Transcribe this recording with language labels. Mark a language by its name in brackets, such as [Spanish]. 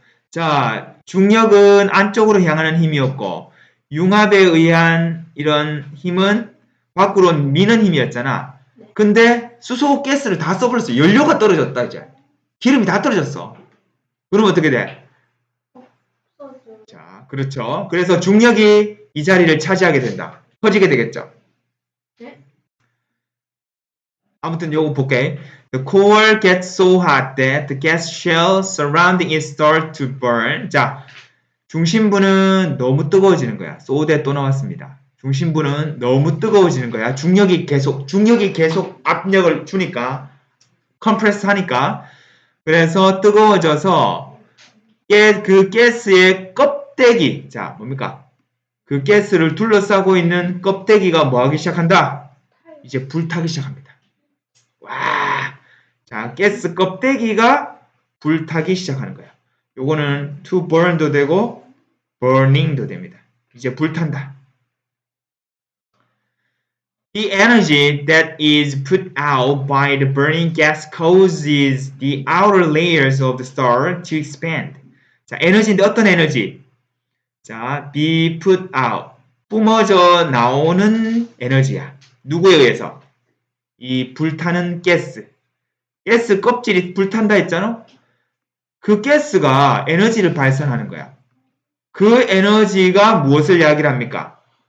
[Korean] 자, 중력은 안쪽으로 향하는 힘이었고 융합에 의한 이런 힘은 밖으로 미는 힘이었잖아. 근데 수소 가스를 다 써버렸어. 연료가 떨어졌다 이제. 기름이 다 떨어졌어. 그러면 어떻게 돼? 자, 그렇죠. 그래서 중력이 이 자리를 차지하게 된다. 퍼지게 되겠죠. 아무튼 요거 볼게. [English] The core gets so hot that the gas shell surrounding it start to burn. [Korean] 자, 중심부는 너무 뜨거워지는 거야. so that 또 나왔습니다. 중심부는 너무 뜨거워지는 거야. 중력이 계속 압력을 주니까, 컴프레스 하니까. 그래서 뜨거워져서 그 가스의 껍데기, 자, 뭡니까? 그 가스를 둘러싸고 있는 껍데기가 뭐 하기 시작한다? 이제 불타기 시작합니다. 와, 자, 가스 껍데기가 불타기 시작하는 거야. 요거는 to burn도 되고 burning도 됩니다. 이제 불탄다. [English] The energy that is put out by the burning gas causes the outer layers of the star to expand. [Korean] 자, 에너지인데 어떤 에너지? 자, be put out. 뿜어져 나오는 에너지야. 누구에 의해서? 이 불타는 가스. 가스 껍질이 불탄다 했잖아? 그 가스가 에너지를 발산하는 거야. 그 에너지가 무엇을 이야기를 합니까?